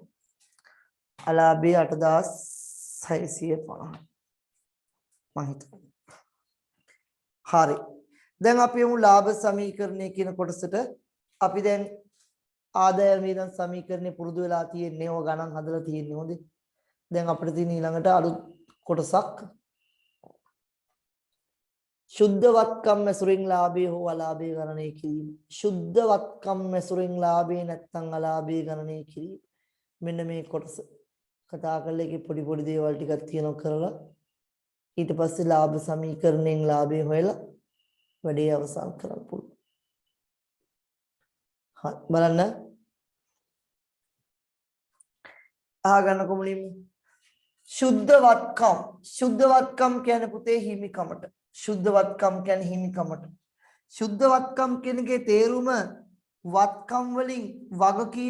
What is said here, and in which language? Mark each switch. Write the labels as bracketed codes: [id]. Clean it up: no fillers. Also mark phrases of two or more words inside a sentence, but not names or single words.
[si] අලාභය 8650 මම හිතන්නේ. හරි. දැන් අපි යමු ලාභ සමීකරණය කියන කොටසට. අපි දැන් ආදායම් වියදම් සමීකරණේ පුරුදු වෙලා තියෙන්නේ ඕක ගණන් හදලා තියෙන්නේ හොඳේ. දැන් අපිට තියෙන ඊළඟට අලුත් කොටසක් ශුද්ධ වත්කම මැසුරිං ලාභේ හෝ අලාභේ ගණනේ කිරීම් ශුද්ධ වත්කම මැසුරිං ලාභේ නැත්නම් අලාභේ ගණනය කිරීම මෙන්න මේ කොටස කතා කරලා ඒකේ පොඩි පොඩි දේවල් ටිකක් තියෙනවා කරලා ඊට පස්සේ ලාභ සමීකරණයෙන් ලාභේ හොයලා වැඩේ අවසන් කරන්න පුළුවන්. හරි බලන්න අහගන්නකො මුලින්ම ශුද්ධ වත්කම කියන්නේ පුතේ හිමිකමට शुद्धवत्कम කියන්නේ හිමිකමට शुद्धवत्कम කියනගේ තේරුම වත්කම් වලින් වගකීම්